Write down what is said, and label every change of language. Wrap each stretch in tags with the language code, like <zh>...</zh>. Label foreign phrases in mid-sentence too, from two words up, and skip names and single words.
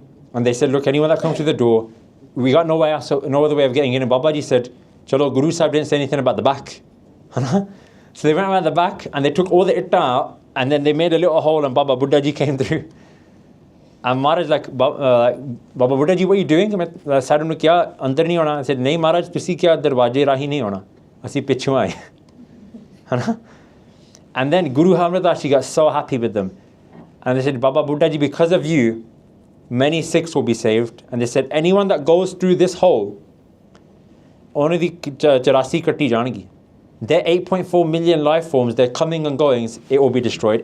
<en>And they said, look, anyone that comes through the door, we got no other way of getting in. And Baba Ji said, Chalo, Guru Sahib didn't say anything about the back. So they went around the back and they took all the itta out, and then they made a little hole, and Baba Buddha Ji came through. And Maharaj Baba Buddha Ji, what are you doing? I said,</en> <pa>ਅੰਦਰ ਨਹੀਂ ਹੋਣਾ.</pa> <en>I said,</en> <pa>ਨਹੀਂ ਮਹਾਰਾਜ, ਤੁਸੀਂ ਕਿਆ ਦਰਵਾਜ਼ੇ ਰਾਹੀਂ ਨਹੀਂ ਹੋਣਾ. ਅਸੀਂ ਪਿੱਛੋਂ ਆਏ.</pa> <en>And then Guru Amar Das Ji got so happy with them. And they said, Baba Buddha Ji, because of you, many Sikhs will be saved. And they said, anyone that goes through this hole, only the 84</en> <pa>ਕੱਟੀ ਜਾਂਗੀ.</pa> <en>They're 8.4 million life forms, they're coming and going, it will be destroyed.</en>